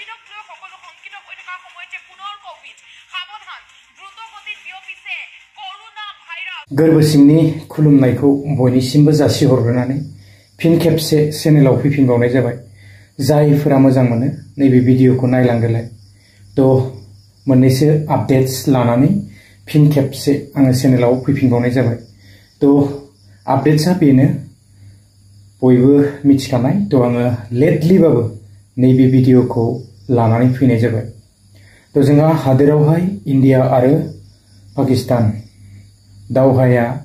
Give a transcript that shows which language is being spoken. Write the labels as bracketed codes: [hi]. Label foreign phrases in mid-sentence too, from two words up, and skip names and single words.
[as] লৈ সকলো শংকিত হৈ থকাৰ সময়তে পুনৰ কোভিড সাৱধান দ্ৰুতগতিত বিয়পিছে কৰোনা ভাইৰাছ [brx] गोरबो सिंनि खुलुमनायखौ बयनिसिमबो जासिहरग्रोनानै फिन खेबसे चेनेलाव फैफिनबावनाय जाबाय जायफोरा मोजां मोनो नैबे भिडिअखौ नायलांदोलाय तो मोननैसो आपडेट्स लानानै फिन खेबसे आङो चेनेलाव फैफिनबावनाय जाबाय तो आपडेट्सआ बेनो बयबो मिथिखानाय तो आङो लेटलिबाबो नैबे भिडिअखौ लानानै फैनाय जाबाय तो जोंहा हादोरावहाय इन्डिया आरो पाकिस्तान दावहाया